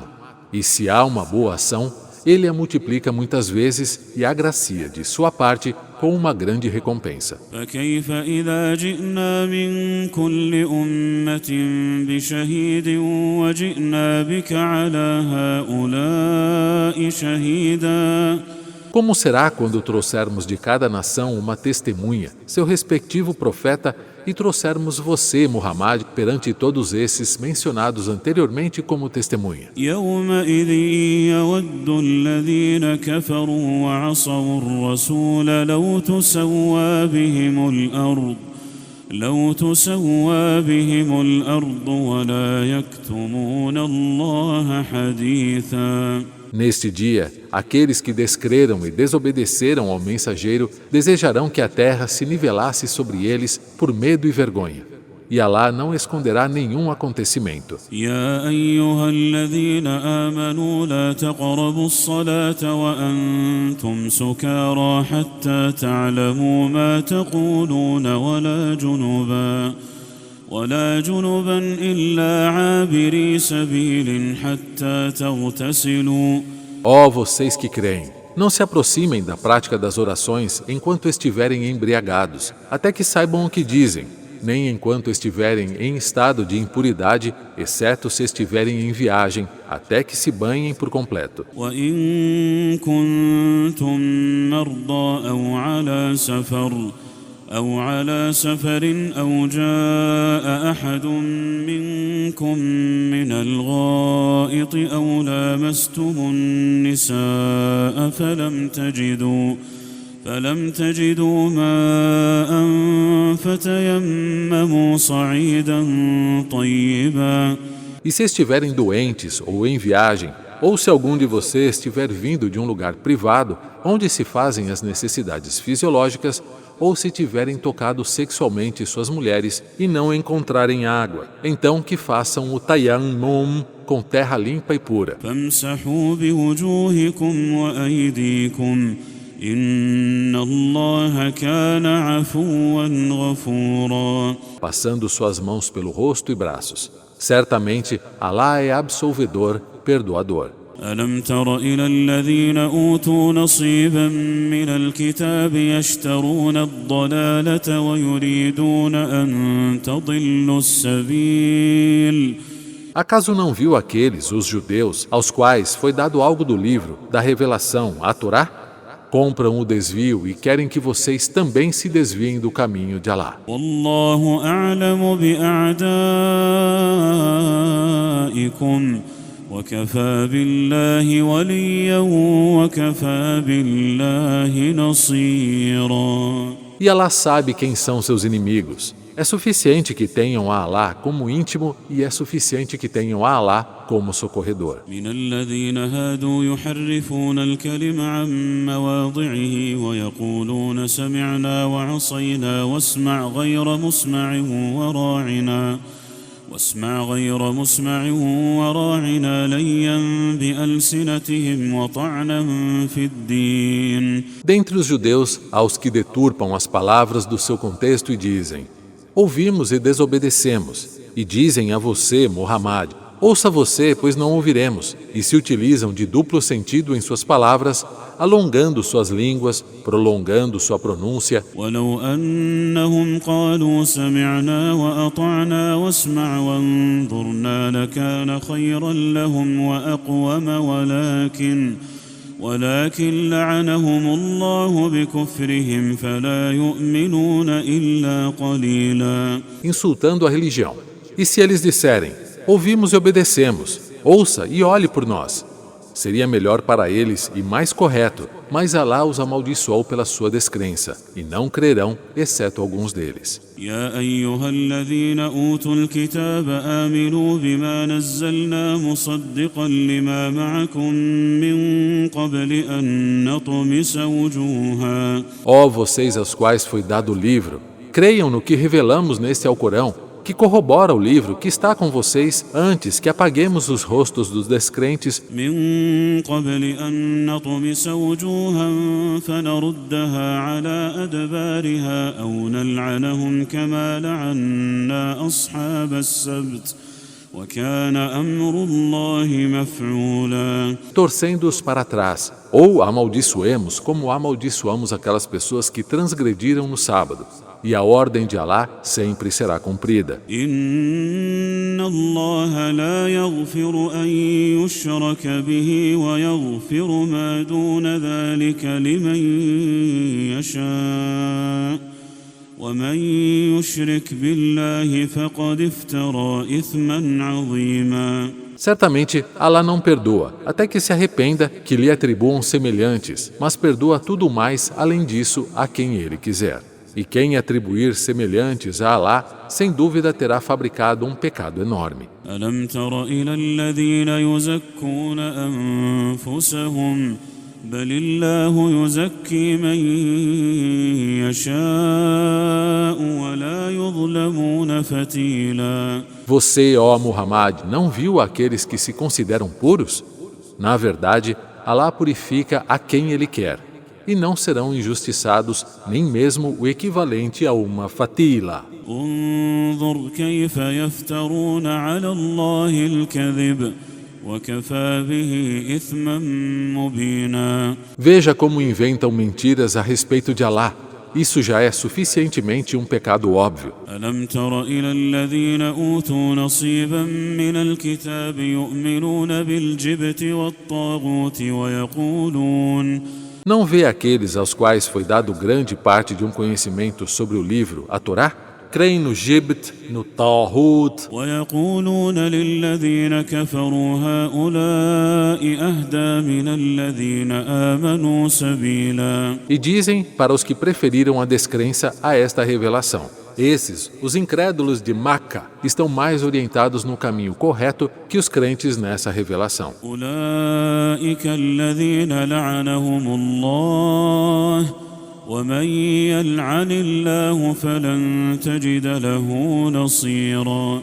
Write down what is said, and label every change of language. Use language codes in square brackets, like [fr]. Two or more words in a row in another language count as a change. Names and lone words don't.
[pt] E se há uma boa ação, Ele a multiplica muitas vezes e agracia de sua parte com uma grande recompensa. [ar] فكيف إذا جئنا من كل أمة بشهيد وجئنا بك على هؤلاء شهيدا. [pt] Como será quando trouxermos de cada nação uma testemunha, seu respectivo profeta, e trouxermos você, Muhammad, perante todos esses mencionados anteriormente como testemunha? [ar] يومئذ يود الذين كفروا وعصوا الرسول لو تسوى بهم الأرض ولا يكتمون الله حديثا. [pt] Neste dia, aqueles que descreram e desobedeceram ao mensageiro desejarão que a terra se nivelasse sobre eles por medo e vergonha. E Alá não esconderá nenhum acontecimento. [ar] يا أيها الذين آمنوا لا تقربوا الصلاة وأنتم سكارى حتى تعلموا ما تقولون ولا جنبا إلا عابري سبيل حتى تغتسلوا. [pt] Ó vocês que creem, não se aproximem da prática das orações enquanto estiverem embriagados, até que saibam o que dizem, nem enquanto estiverem em estado de impuridade, exceto se estiverem em viagem, até que se banhem por completo. [ar] وإن كنتم مرضى أو على سفر أو جاء أحد منكم من الغائط أو لامستم النساء فلم تجدوا ماء فتيمموا صعيدا طيبا. [pt] E se estiverem doentes ou em viagem, ou se algum de vocês estiver vindo de um lugar privado, onde se fazem as necessidades fisiológicas, ou se tiverem tocado sexualmente suas mulheres e não encontrarem água, então que façam o tayammum com terra limpa e pura. [ar] فامسحوا بوجوهكم وأيديكم إن الله كان عفوا غفورا. [pt] Passando suas mãos pelo rosto e braços. Certamente, Alá é absolvedor, perdoador. [ar] ألم تر إلى الذين أوتوا نصيبا من الكتاب يشترون الضلالة ويريدون أن تضلوا السبيل. [pt] Acaso não viu aqueles, os judeus, aos quais foi dado algo do livro, da revelação, a Torá? Compram o desvio e querem que vocês também se desviem do caminho de Alá. [ar] والله أعلم بأعدائكم وكفى بالله وليا وكفى بالله نصيرا. [pt] E Alá sabe quem são seus inimigos. É suficiente que tenham a Alá como íntimo e é suficiente que tenham a Alá como socorredor. [ar] من الذين هادوا يحرفون الكلم عن مواضعه ويقولون سمعنا وعصينا واسمع غير مسمع وراعنا ليا بألسنتهم وطعنا في الدين. [pt] Dentre os judeus, há os que deturpam as palavras do seu contexto e dizem: ouvimos e desobedecemos. E dizem a você, Muhammad: ouça você, pois não ouviremos. E se utilizam de duplo sentido em suas palavras, alongando suas línguas, prolongando sua pronúncia. [ar] ولو أنهم قالوا سمعنا وأطعنا واسمع وانظرنا لكان خيرا لهم وأقوم ولكن لعنهم الله بكفرهم فلا يؤمنون إلا قليلا. [pt] Insultando a religião. E se eles disserem: ouvimos e obedecemos, ouça e olhe por nós. Seria melhor para eles e mais correto, mas Alá os amaldiçoou pela sua descrença, e não crerão, exceto alguns deles. [ar] يا أيها الذين أوتوا الكتاب آمنوا بما نزلنا مصدقا لما معكم من قبل أن نطمس وجوها. [pt] Ó vocês aos quais foi dado o livro, creiam no que revelamos neste Alcorão, que corrobora o livro que está com vocês antes que apaguemos os rostos dos descrentes [ar] من قبل أن نطمس وجوها فنردها على أدبارها أو نلعنهم كما لعنا أصحاب السبت وكان أمر الله مفعولا. [pt] torcendo-os para trás, ou amaldiçoemos como amaldiçoamos aquelas pessoas que transgrediram no sábado, e a ordem de Alá sempre será cumprida. [ar] إن الله لا يغفر أن يشرك به ويغفر ما دون ذلك لمن يشاء ومن يشرك بالله فقد افترى إثما عظيما. [pt] Certamente, Alá não perdoa, até que se arrependa que lhe atribuam semelhantes, mas perdoa tudo mais além disso a quem Ele quiser. E quem atribuir semelhantes a Alá, sem dúvida terá fabricado um pecado enorme. [ar] ألم تر إلى الذين يزكون أنفسهم بل الله يزكي من يشاء ولا يظلمون فتيلا. [pt] Você, ó Muhammad, não viu aqueles que se consideram puros? Na verdade, Alá purifica a quem Ele quer, e não serão injustiçados nem mesmo o equivalente a uma fatila. [ar] انظر كيف يفترون على الله الكذب وكفى به إثما مبينا. [pt] Veja como inventam mentiras a respeito de Alá. Isso já é suficientemente um pecado óbvio. [ar] ألم تر إلى الذين أوتوا نصيبا من الكتاب يؤمنون بالجبت والطاغوت ويقولون. [pt] Não vê aqueles aos quais foi dado grande parte de um conhecimento sobre o livro, a Torá? Creem no Jibt, no Tawhut, [ar] ويقولون للذين كفروا هؤلاء أهدى من الذين آمنوا سبيلا. [pt] e dizem para os que preferiram a descrença a esta revelação. Esses, os incrédulos de Maca, estão mais orientados no caminho correto que os crentes nessa revelação. [ar] أولئك الذين لعنهم الله ومن يلعن الله فلن تجد له نصيرا.